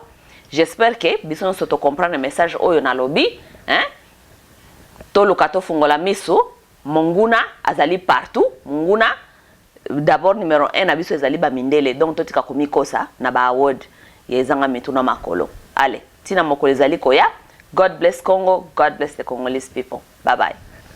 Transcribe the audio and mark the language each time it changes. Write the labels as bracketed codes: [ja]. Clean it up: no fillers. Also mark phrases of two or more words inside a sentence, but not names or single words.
[fr] J'espère que [ln] biso soto comprendre le message oyo na lobby hein to lokato fungola miso monguna azali partout monguna [fr] d'abord numéro 1 [ln] na biso ezali ba mindele donc totika komikosa na ba award yezanga mituna makolo. Allez tina mokolo ezali koya. [en] God bless Congo, God bless the Congolese people. Bye bye.